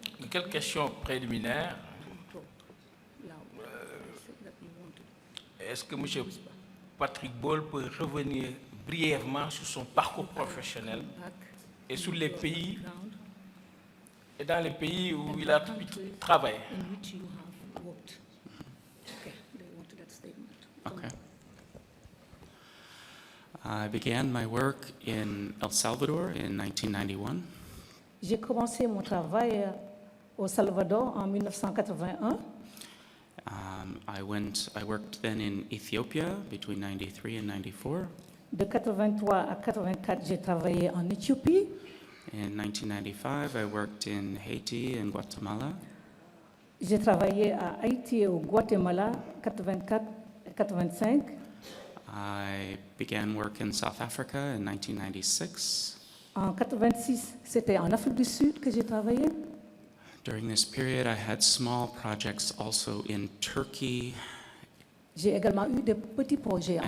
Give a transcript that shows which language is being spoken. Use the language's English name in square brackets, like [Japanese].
[French] Quelques questions préliminaires. Est-ce que M. Patrick Ball peut revenir brièvement sur son parcours professionnel et sur les pays et dans les pays où il a travaillé? [English] In which you have worked. Okay, they wanted that statement. Okay. I began my work in El Salvador in 1991. [French] J'ai commencé mon travail au Salvador en 1981. [English] I worked then in Ethiopia between 93 and 94. [French] De 83 à 84, j'ai travaillé en Éthiopie. [English] In 1995, I worked in Haiti and Guatemala. [French] J'ai travaillé à Haïti et au Guatemala, 84 et 85. [English] I began work in South Africa in 1996. [French] En 86, c'était en Afrique du Sud que j'ai travaillé. [English] During this period, I had small projects also in Turkey [French] J'ai également eu des petits projets en